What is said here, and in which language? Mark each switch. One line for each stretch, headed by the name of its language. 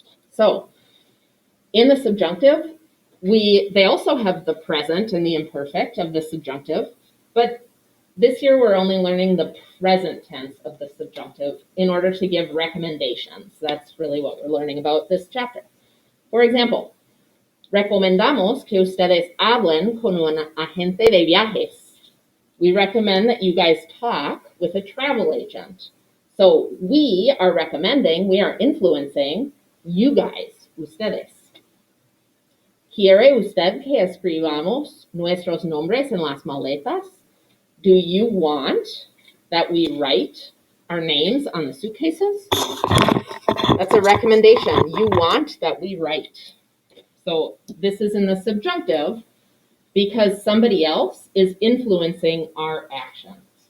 English: So in the subjunctive, they also have the present and the imperfect of the subjunctive, but this year we're only learning the present tense of the subjunctive in order to give recommendations. That's really what we're learning about this chapter. For example,
Spanish: recomendamos que ustedes hablen con un agente de viajes.
English: We recommend that you guys talk with a travel agent. So we are recommending, we are influencing you guys, ustedes.
Spanish: ¿Quiere usted que escribamos nuestros nombres en las maletas?
English: Do you want that we write our names on the suitcases? That's a recommendation. You want that we write. So this is in the subjunctive because somebody else is influencing our actions.